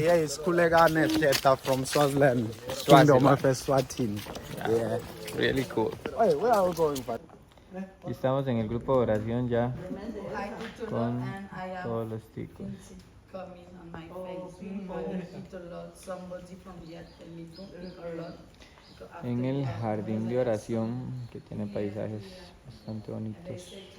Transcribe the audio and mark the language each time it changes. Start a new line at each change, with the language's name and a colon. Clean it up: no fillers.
English: Hey, Kulegan Theta from Swaziland. Swaziland. Kingdom of Eswatini. Yeah. Really cool. Hey, where are we going?
Spanish: Aquí estamos en el grupo de oración ya con todos los chicos.
English: Coming on my face. I eat a lot. Somebody from here tell me don't eat a lot. So after
Spanish: En el
English: that,
Spanish: jardín de oración que tiene paisajes bastante bonitos.